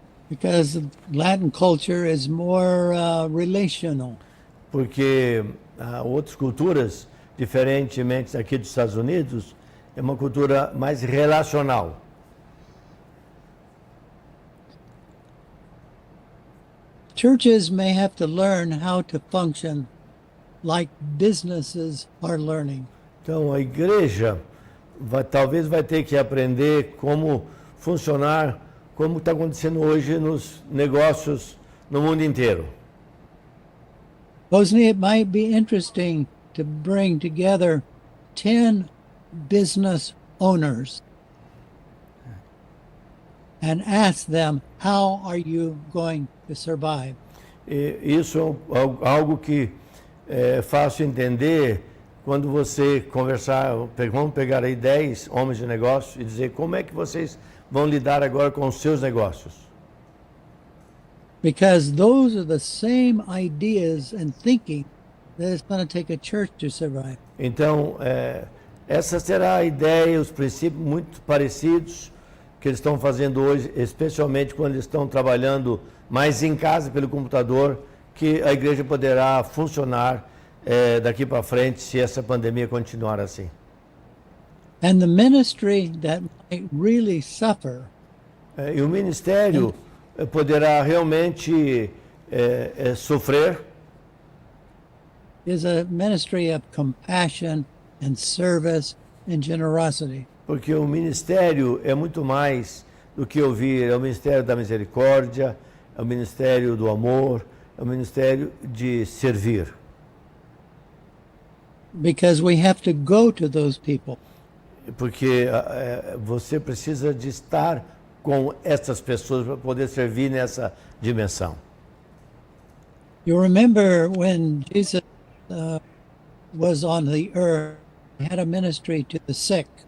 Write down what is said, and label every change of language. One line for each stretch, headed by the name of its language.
English: Because Latin culture is more relational.
Portuguese: Porque outras culturas, diferentemente daqui dos Estados Unidos, é uma cultura mais relacional.
English: Churches may have to learn how to function like businesses are learning.
Portuguese: Então a igreja talvez vai ter que aprender como funcionar, como está acontecendo hoje nos negócios no mundo inteiro.
English: Supposedly it might be interesting to bring together 10 business owners and ask them, how are you going to survive?
Portuguese: E isso é algo que é fácil entender quando você conversar, vamos pegar aí 10 homens de negócio e dizer como é que vocês vão lidar agora com os seus negócios.
English: Because those are the same ideas and thinking that it's going to take a church to survive.
Portuguese: Então, essa será a ideia, os princípios muito parecidos que eles estão fazendo hoje, especialmente quando eles estão trabalhando mais em casa pelo computador, que a igreja poderá funcionar daqui para frente se essa pandemia continuar assim.
English: And the ministry that might really suffer
Portuguese: E o ministério poderá realmente sofrer,
English: is a ministry of compassion and service and generosity.
Portuguese: porque o ministério é muito mais do que ouvir, é o ministério da misericórdia, é o ministério do amor, é o ministério de servir.
English: Because we have to go to those people.
Portuguese: Porque você precisa de estar com essas pessoas para poder servir nessa dimensão.
English: You remember when Jesus was on the earth, he had a ministry to the sick.